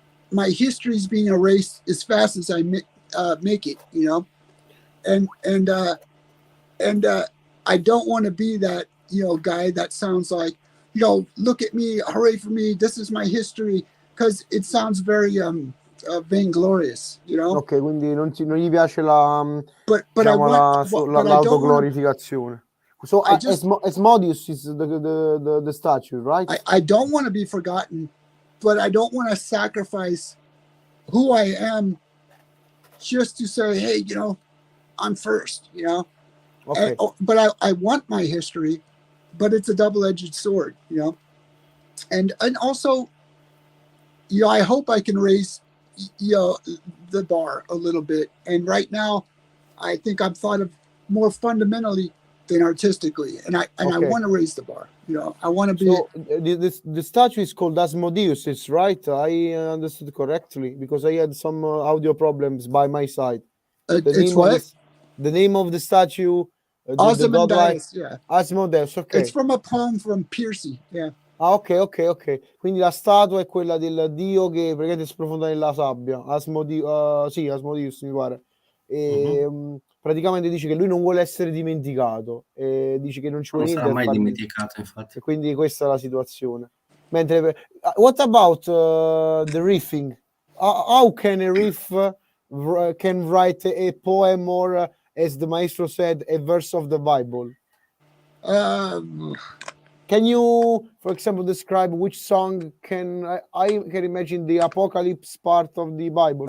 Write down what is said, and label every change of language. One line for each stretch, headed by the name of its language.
English: my history is being erased as fast as I make it, you know, and I don't want to be that, you know, guy that sounds like, you know, look at me, hooray for me, this is my history, because it sounds very vainglorious, you know.
Italian: Ok, quindi non gli piace la, diciamo, l'autoglorificazione.
English: So Asmodeus is the statue, right? I don't want to be forgotten, but I don't want to sacrifice who I am just to say, hey, you know, I'm first, you know. Okay. But I want my history, but it's a double-edged sword, you know. And also, you know, I hope I can raise, you know, the bar a little bit. And right now, I think I'm thought of more fundamentally than artistically, and I want to raise the bar. You know, I want to be. So the statue is called Asmodeus, it's right? I understood correctly, because I had some audio problems by my side. It's what? The name of the statue. Ozymandias, yeah. Asmodeus, ok. It's from a poem from Piercy, yeah. Ah, ok.
Italian: Quindi la statua è quella del dio che praticamente sprofonda nella sabbia. Asmodeus mi pare. E praticamente dice che lui non vuole essere dimenticato. E dice che non ci vuole niente. Non sarà mai dimenticato, infatti. E quindi questa è la situazione. Mentre,
English: what about the riffing? How can a riff can write a poem or, as the Maestro said, a verse of the Bible? Can you, for example, describe which song can I can imagine the Apocalypse part of the Bible?